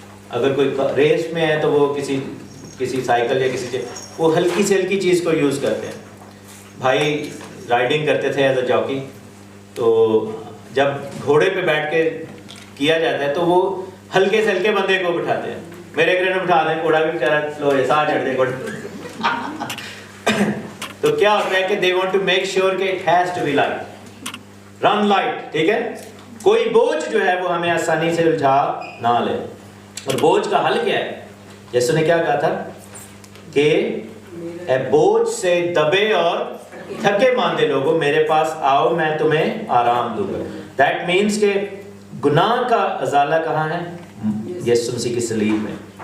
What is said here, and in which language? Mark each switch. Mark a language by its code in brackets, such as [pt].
[ur] اگر کوئی ریس میں ہے تو وہ کسی سائیکل یا کسی چیز وہ ہلکی سے ہلکی چیز کو یوز کرتے ہیں. بھائی رائڈنگ کرتے تھے [en] as a jockey, [ur] تو جب گھوڑے پہ بیٹھ کے کیا جاتا ہے تو وہ ہلکے سے ہلکے بندے کو بٹھاتے ہیں. میرے گھر میں بٹھا دیں، گھوڑا بھی بیچارہ سلو ہے، ساتھ چڑھ دے گھوڑے. تو کیا ہوتا ہے کہ [en] they want to make sure کہ it has to be light, run light. [ur] ٹھیک ہے. کوئی بوجھ جو ہے وہ ہمیں آسانی سے الجھا نہ لے. اور بوجھ کا حل کیا ہے؟ یسوع نے کیا کہا تھا کہ اے بوجھ سے دبے اور تھکے ماندے لوگوں میرے پاس آؤ، میں تمہیں آرام دوں گا. [en] that means [ur] کہ گناہ کا ازالہ کہاں ہے؟ یسوع مسیح کی صلیب میں.